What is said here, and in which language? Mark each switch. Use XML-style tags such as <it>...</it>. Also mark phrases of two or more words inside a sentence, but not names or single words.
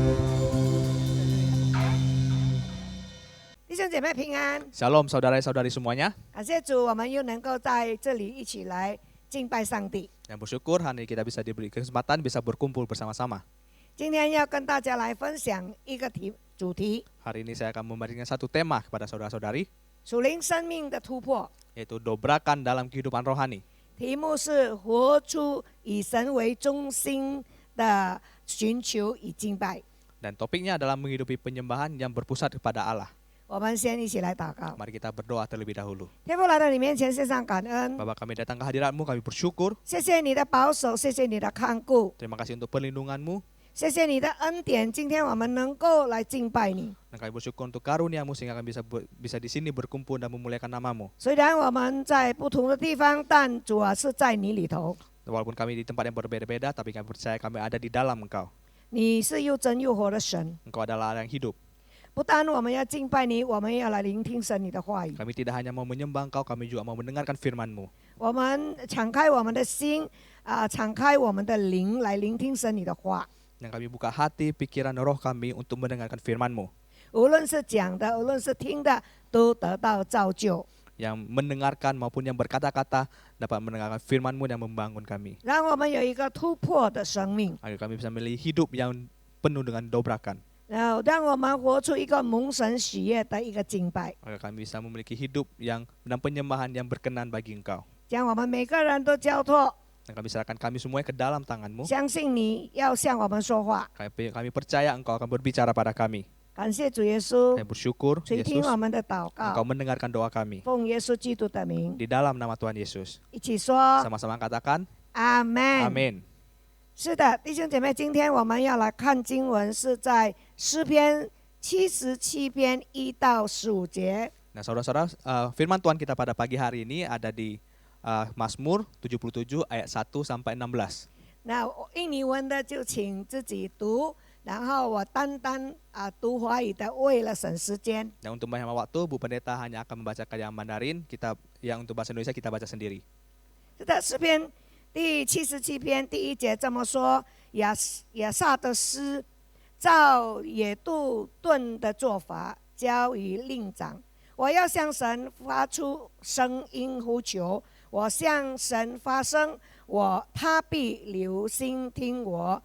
<zh>弟兄姐妹平安，</zh> <id>Shalom saudara-saudari semuanya.</id> <zh>感谢主，我们又能够在这里一起来敬拜上帝。</zh> <id>Yang bersyukur hari ini kita bisa diberi kesempatan bisa berkumpul bersama-sama.</id> <zh>今天要跟大家来分享一个主题，</zh> <id>Hari ini saya akan memberikan satu tema kepada saudara-saudari,</id> <zh>属灵生命的突破。</zh> <id>yaitu dobrakan dalam kehidupan rohani.</id> <zh>题目是活出以神为中心的寻求与敬拜。</zh> <id>Dan topiknya adalah menghidupi penyembahan yang berpusat kepada Allah.</id> <zh>我们先一起来祷告。</zh> <id>Mari kita berdoa terlebih dahulu.</id> <zh>天父来到你面前，献上感恩，</zh> <id>Bapa, kami datang ke hadirat-Mu, kami bersyukur.</id> <zh>谢谢你的保守，谢谢你的看顾，</zh> <id>Terima kasih untuk perlindungan-Mu.</id> <zh>谢谢你的恩典。今天我们能够来敬拜你，</zh> <id>Dan kami bersyukur untuk karunia-Mu sehingga kami bisa di sini berkumpul dan memuliakan nama-Mu.</id> <zh>虽然我们在不同的地方，但主啊是在你里头。</zh> <id>Walaupun kami di tempat yang berbeda-beda, tapi kami percaya kami ada di dalam Engkau.</id> <zh>你是又真又活的神，</zh> <id>Engkau adalah Allah yang hidup.</id> <zh>不单我们要敬拜你，我们要来聆听神你的话语。</zh> <id>Kami tidak hanya mau menyembah Engkau, kami juga mau mendengarkan firman-Mu.</id> <zh>我们敞开我们的心，敞开我们的灵，来聆听神你的话。</zh> <id>Dan kami buka hati, pikiran, roh kami untuk mendengarkan firman-Mu.</id> <zh>无论是讲的，无论是听的，都得到造就。</zh> <id>Yang mendengarkan maupun yang berkata-kata dapat mendengarkan firman-Mu yang membangun kami.</id> <zh>让我们有一个突破的生命，</zh> <id>Agar kami bisa memilih hidup yang penuh dengan dobrakan.</id> <zh>然后让我们活出一个蒙神喜悦的一个敬拜，</zh> <id>Agar kami bisa memiliki hidup yang dan penyembahan yang berkenan bagi Engkau.</id> <zh>将我们每个人都交托，</zh> <id>Dan kami serahkan kami semuanya ke dalam tangan-Mu.</id> <zh>相信你要向我们说话。</zh> <id>Kami percaya Engkau akan berbicara pada kami.</id> <zh>感谢主耶稣</zh> <id>Kami，bersyukur</id> <zh>垂听</zh> <id>Yesus</id> <zh>我们的祷</zh> <id>Engkau</id> <zh>告，</zh> <id>mendengarkan doa kami.</id> <zh>奉耶稣基督的名，</zh> <id>Di dalam nama Tuhan Yesus.</id> <zh>一起说</zh> <id>Sama-sama katakan</id> <zh>阿门。</zh> <id>amin.</id> <zh>是的，弟兄姐妹，今天我们要来看经文，是在诗篇77篇1到15节。</zh> <id>Nah, saudara-saudara, firman Tuhan kita pada pagi hari ini ada di Mazmur 77 ayat 1 sampai 16.</id> <zh>那印尼文的就请自己读，然后我单单读华语的，为了省时间。</zh> <id>Nah, untuk menghemat waktu, Bu Pendeta hanya akan membacakan yang Mandarin, yang untuk bahasa Indonesia kita baca sendiri.</id> <zh>是的，诗篇第77篇第1节这么说：亚萨的诗，照野杜顿的做法，交于令长。我要向神发出声音呼求， 我向神发声，他必留心听我。</zh>